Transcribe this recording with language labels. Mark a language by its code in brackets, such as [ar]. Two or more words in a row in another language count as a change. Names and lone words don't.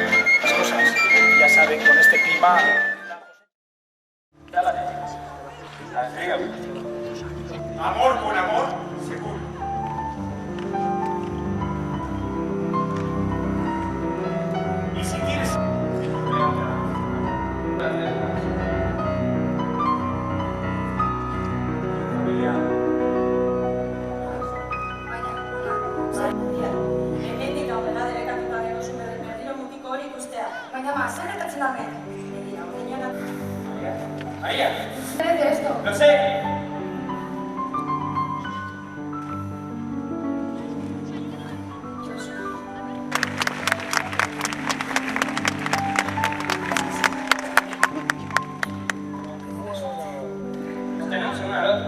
[es] las cosas, ya saben, con este clima... Ya la tenéis. Amor con amor, seguro. Y si quieres... [eu] Baina ma, zer gertatzen da hemen? Begira, ordeñana. [es] María, ¿Qué es esto? lo sé. Nos tenemos uno al otro.